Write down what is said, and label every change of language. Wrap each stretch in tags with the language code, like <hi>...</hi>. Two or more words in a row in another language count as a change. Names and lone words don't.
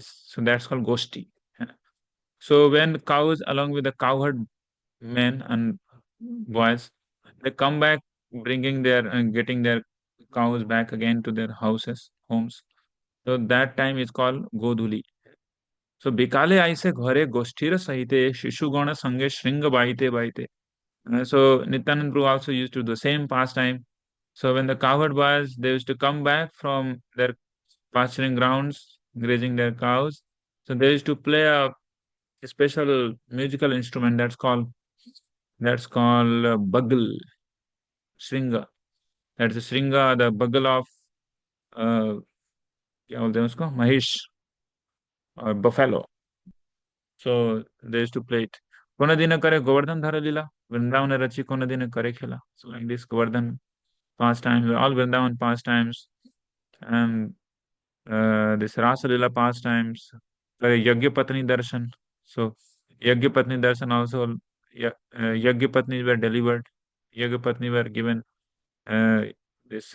<en>So that's called Goshti. So when cows along with the cowherd men and boys, they come back bringing their getting their cows back again to their houses, homes. So that time is called Godhuli.</en> <bn>So বিকালে আইসে ঘরে গোষ্ঠীরা সহিতে শিশুগণ সঙ্গে শৃঙ্গ বাইতে বাইতে.</bn> <en>So Nityanand Prabhu also used to do the same pastime. So when the cowherd boys they used to come back from their pasturing grounds, grazing their cows, so they used to play a special musical instrument that's called bugle, shringa. That's the shringa, the bugle of</en> <hi>क्या बोलते हैं उसको</hi> <en>महिष or buffalo. So they used to play it.</en> <bn>কোন দিন করে গোবর্ধন ধর লীলা বৃন্দাবন রচি কোন দিন করে খেলা.</bn> <en>So like this Govardhan pastimes, all Vrindavan pastimes, and this Rasa Lila pastimes, Yagya Patni Darshan. So Yagya Patni Darshan also, Yagya Patnis were delivered. Yagya Patni were given uh, this.</en>